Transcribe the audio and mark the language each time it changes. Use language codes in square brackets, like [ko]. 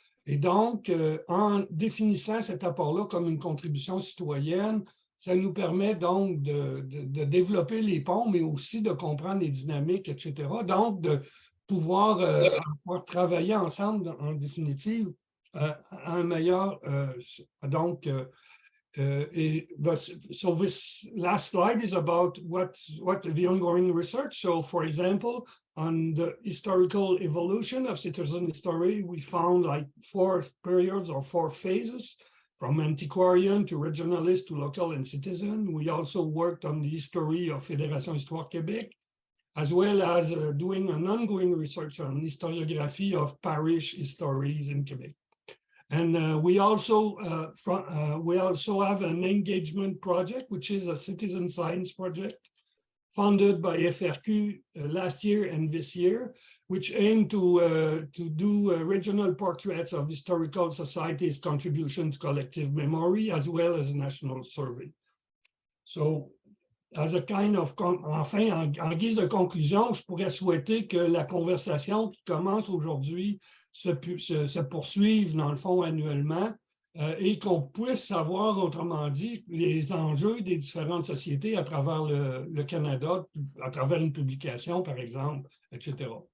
[fr] Et donc, en définissant cet apport-là comme une contribution citoyenne, ça nous permet donc de développer les ponts, mais aussi de comprendre les dynamiques, etc. Donc, de pouvoir travailler ensemble, en définitive, à un meilleur... [en] so this last slide is about what the ongoing research. So, for example, on the historical evolution of citizen history, we found like 4 periods or 4 phases, from antiquarian to regionalist to local and citizen. We also worked on the history of Fédération Histoire Québec, as well as doing an ongoing research on historiography of parish histories in Quebec. And we also have an engagement project, which is a citizen science project funded by FRQ last year and this year, which aim to do regional portraits of historical societies' contribution to collective memory, as well as a national survey. So, as a kind of, [fr] enfin, en guise de conclusion, je pourrais souhaiter que la conversation qui commence aujourd'hui se poursuive, dans le fond, annuellement, et qu'on puisse savoir, autrement dit, les enjeux des différentes sociétés à travers le Canada, à travers une publication, par exemple, etc.